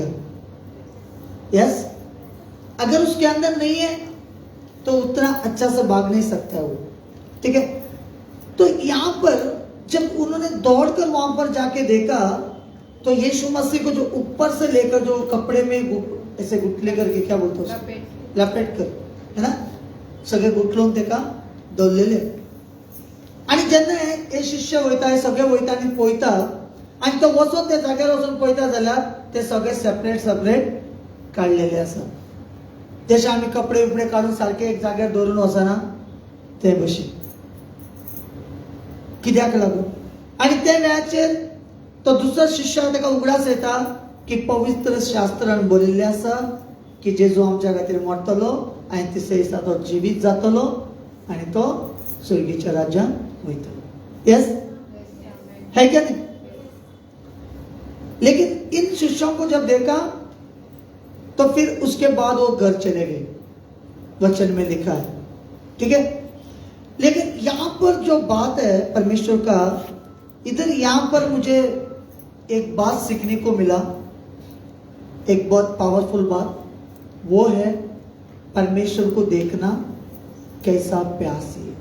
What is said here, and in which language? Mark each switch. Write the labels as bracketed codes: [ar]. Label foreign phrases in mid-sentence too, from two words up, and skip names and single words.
[hi] यस, अगर उसके अंदर नहीं है तो उतना अच्छा से भाग नहीं सकता वो। ठीक है, तो यहां पर जब उन्होंने दौड़कर वहां पर जाके देखा तो यीशु मसीह को जो ऊपर से लेकर जो कपड़े में ऐसे गुटले करके, क्या बोलते हैं, लपेट कर, है ना, [kok] सगळे गुटलून तेका दवरलेले। आणि जेन्ना हे शिष्य वयता, हे सगळे वयता आनी पळयता, आनी तो वचून त्या जाग्यार वचून पळयता जाल्यार ते सगळे सेपरेट काडलेले आसा। जशे आमी कपडे बिपडे काडून सारखे एक जाग्यार दवरून वचना ते भशेन। कित्याक लागून? आनी त्या वेळाचेर तो दुसरो शिष्य ताका उगडास येता की पवित्र शास्त्रान बरयल्लें आसा की जेजू आमच्या खातीर मरतलो आनी तिसऱ्या दिसा तो जिवीत जातलो आनी तो स्वर्गीच्या राज्यांत वयतलो। [hi] यस, है क्या नहीं? लेकिन इन शिष्यों को जब देखा तो फिर उसके बाद वो घर चले गए, वचन में लिखा है। ठीक है, लेकिन यहां पर जो बात है परमेश्वर का, इधर यहां पर मुझे एक बात सीखने को मिला, एक बहुत पावरफुल बात, वो है परमेश्वर को देखना कैसा प्यासी है।